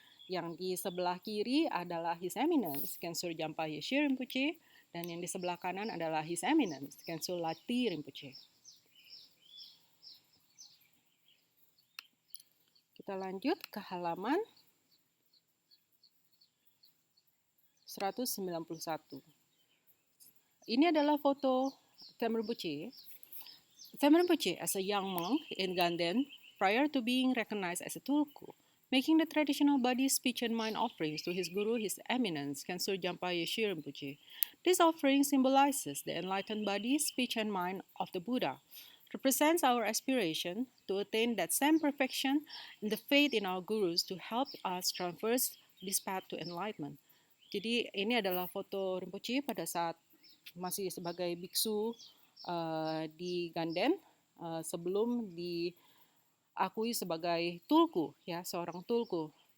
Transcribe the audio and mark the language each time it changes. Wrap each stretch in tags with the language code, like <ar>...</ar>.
<id>Yang di sebelah kiri adalah His Eminence, Kensur Jampa Yeshe Rinpoche, dan yang di sebelah kanan adalah His Eminence, Kensur Lati Rinpoche. Kita lanjut ke halaman 191. Ini adalah foto Thamma Rinpoche.</id> <en>Thamma Rinpoche as a young monk in Ganden prior to being recognized as a tulku, making the traditional body, speech, and mind offerings to his guru, His Eminence, Kensur Jampa Yeshe Rinpoche. This offering symbolizes the enlightened body, speech, and mind of the Buddha, represents our aspiration to attain that same perfection and the faith in our gurus to help us traverse this path to enlightenment.</en> <id>Jadi ini adalah foto Rinpoche pada saat masih sebagai biksu di Ganden sebelum diakui sebagai tulku, ya, seorang tulku.</id>